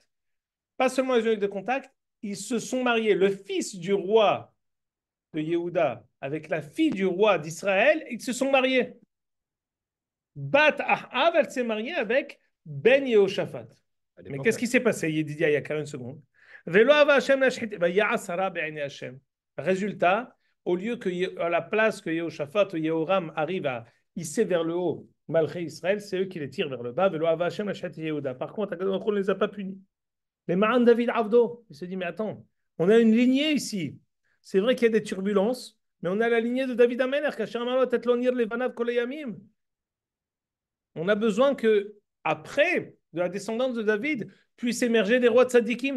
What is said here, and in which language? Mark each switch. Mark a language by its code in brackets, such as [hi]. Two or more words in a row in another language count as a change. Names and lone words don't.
[fr] Pas seulement elles ont eu des contacts, ils se sont mariés. Le fils du roi de Yehuda avec la fille du roi d'Israël, ils se sont mariés. Bat Ahav, elle s'est mariée avec Ben Yehoshaphat. Mais qu'est-ce qui s'est passé, il y a 40 secondes? [he] ולא אבה השם להשחית, ויעש הרע בעיני השם. [fr] Résultat, au lieu que, à la place que Yehoshaphat ou Yehoram arrive à hisser vers le haut malgré Israël, c'est eux qui les tirent vers le bas. [he] ולא אבה השם להשחית יהודה. [fr] Par contre, on ne les a pas punis. Les marins de [he] דוד עבדו, [fr] il se dit, mais attends, on a une lignée ici. C'est vrai qu'il y a des turbulences, mais on a la lignée de [he] דוד המלך, [fr] on a besoin que, après, de la descendance de David, puissent émerger des rois de tzadikim.